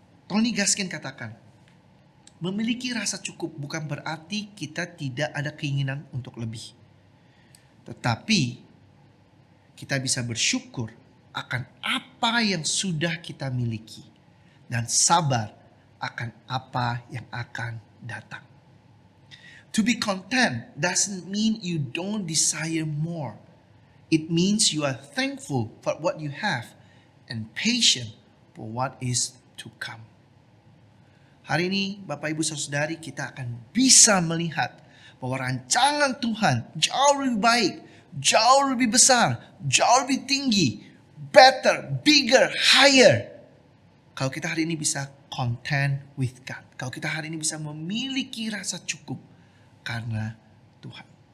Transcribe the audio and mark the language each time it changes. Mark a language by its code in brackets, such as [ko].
[id] Tony Gaskin katakan, memiliki rasa cukup bukan berarti kita tidak ada keinginan untuk lebih. Tetapi kita bisa bersyukur akan apa yang sudah kita miliki dan sabar akan apa yang akan datang. [en] To be content doesn't mean you don't desire more. It means you are thankful for what you have and patient for what is to come. [id] Hari ini Bapak Ibu Saudari, kita akan bisa melihat bahwa rancangan Tuhan jauh lebih baik, jauh lebih besar, jauh lebih tinggi, [en] better, bigger, higher. [id] Kalau kita hari ini bisa [en] content with God. [id] Kalau kita hari ini bisa memiliki rasa cukup karena Tuhan.